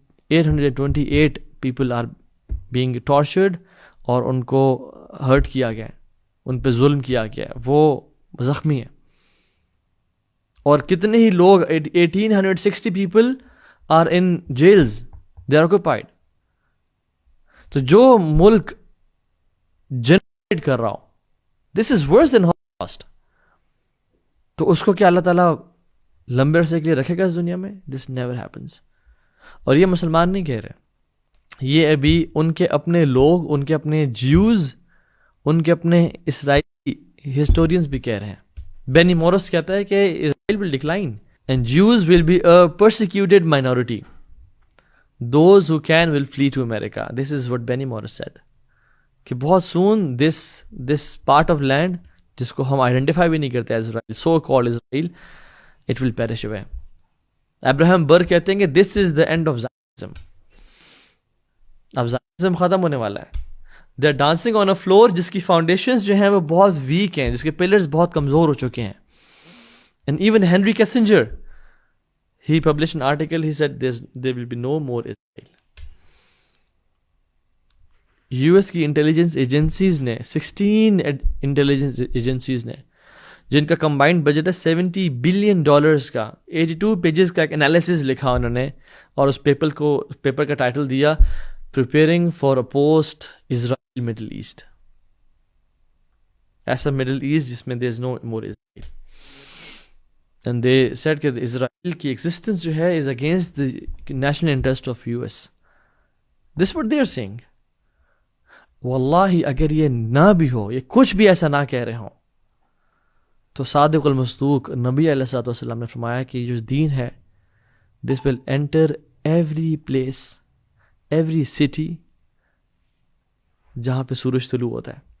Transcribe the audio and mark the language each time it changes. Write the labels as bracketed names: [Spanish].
[English] 1828 people are being tortured، [Urdu] اور ان کو hurt کیا گیا ہے، ان پہ ظلم کیا گیا ہے، وہ زخمی ہیں. اور کتنے ہی لوگ [English] 1860 people are in jails، they are occupied. [Urdu] تو جو ملک جنریٹ کر رہا ہو، [English] this is worse than Holocaust، [Urdu] تو اس کو کیا اللہ تعالیٰ لمبے عرصے کے لیے رکھے گا اس دنیا میں؟ [English] this never happens. [Urdu] اور یہ مسلمان نہیں کہہ رہے، یہ ابھی ان کے اپنے لوگ، ان کے اپنے جیوز، ان کے اپنے اسرائیلی ہسٹورینز بھی کہہ رہے ہیں. [English] Benny Morris [Urdu] کہتا ہے کہ [English] Israel will decline and Jews will be a persecuted minority. Those who can will flee to America. This is what Benny Morris said. [Urdu] کہ بہت [English] soon this part of land [Urdu] جس کو ہم آئیڈینٹیفائی بھی نہیں کرتے [English] Israel، so called Israel، it will perish away. Abraham Burg [Urdu] کہتے ہیں کہ [English] this is the end of Zionism. [Urdu] اب زائنزم ختم ہونے والا ہے. [English] they are dancing on a floor [Urdu] جس کی فاؤنڈیشنز جو ہیں وہ بہت ویک ہیں، جس کے پلرز بہت کمزور ہو چکے ہیں. [English] And even Henry Kissinger, he publish an article, he said there will be no more Israel. [Urdu] U S کی انٹیلیجنس ایجنسیز نے 16 انٹیلیجنس ایجنسیز نے، جن کا کمبائنڈ بجٹ ہے $70 billion کا، 82 پیجز کا ایک انالیسز لکھا انہوں نے، اور اس پیپر کا ٹائٹل دیا [English] Preparing for a post-Israel Middle East. [Urdu] ایسا [English] Middle East [Urdu] جس میں [English] there is no more Israel. And they said [Urdu] کہ اسرائیل کی ایگزسٹنس جو ہے [English] is against the national interest of US. This is what they are saying. [Urdu] واللہ اگر یہ نہ بھی ہو، یہ کچھ بھی ایسا نہ کہہ رہے ہوں، تو صادق المصدوق نبی علیہ الصلوۃ والسلام نے فرمایا کہ جو دین ہے [English] this will enter every place، every city [Urdu] جہاں پہ سورج طلوع ہوتا ہے.